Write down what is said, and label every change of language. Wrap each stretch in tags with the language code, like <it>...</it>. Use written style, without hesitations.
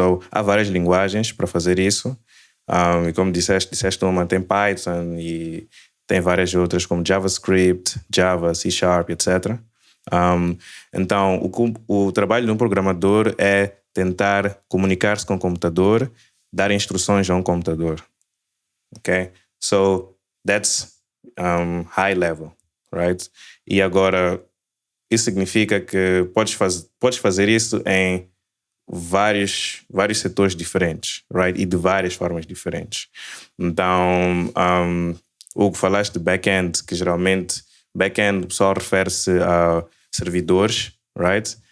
<pt>Há várias linguagens para fazer isso. E como disseste uma, tem Python e tem várias outras como JavaScript, Java, C#, etc. Então, o trabalho de um programador é tentar comunicar-se com o computador, dar instruções a um computador.</pt> <en>Okay? So that's high level, right?</en> <pt>E agora, isso significa que podes fazer isso em vários setores diferentes, right? E de várias formas diferentes. Então, Hugo, falaste de back-end, que geralmente back-end o pessoal refere-se a servidores, right?</pt>